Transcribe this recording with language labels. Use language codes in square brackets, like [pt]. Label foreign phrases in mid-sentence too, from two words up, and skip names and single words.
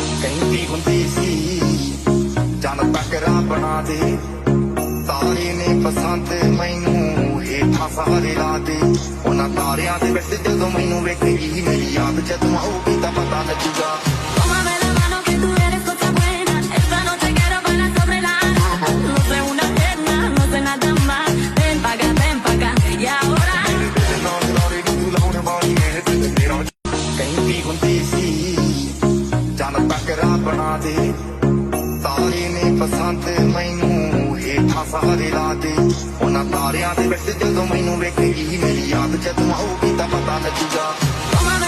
[pa] ਕਹਿੰਦੀ ਹੁੰਦੀ ਸੀ ਜਨ ਤੱਕਰਾ ਬਣਾ ਦੇ, ਤਾਰੇ ਨੇ ਪਸੰਦ ਮੈਨੂੰ ਹੇਠਾਂ ਸਾਰੇ ਲਾ ਦੇ। ਉਹਨਾਂ ਤਾਰਿਆਂ ਦੇ ਵਿੱਚ ਜਦੋਂ ਮੈਨੂੰ ਵੇਖੇਗੀ ਮੇਰੀ ਯਾਦ ਜਦੋਂ ਆਊਗੀ ਤਾਂ ਪਤਾ ਲੱਗੂਗਾ। [es] Tómame la mano que tú eres cosa buena. Esta noche quiero bailar sobre la arena. No sé una pierna, no sé nada más. Ven pa' acá, y ahora [pa] ਕਹਿੰਦੀ ਹੁੰਦੀ ਸੀ ਜਨ ਤੱਕਰਾ ਬਣਾ ਦੇ, ਤਾਰੇ ਨੇ ਪਸੰਦ ਮੈਨੂੰ ਹੇਠਾਂ ਸਾਰੇ ਲਾ ਦੇ। ਉਹਨਾਂ ਤਾਰਿਆਂ ਦੇ ਵਿੱਚ ਜਦੋਂ ਮੈਨੂੰ ਵੇਖੇਗੀ ਮੇਰੀ ਯਾਦ ਜਦੋਂ ਆਊਗੀ ਤਾਂ ਪਤਾ ਲੱਗੂਗਾ।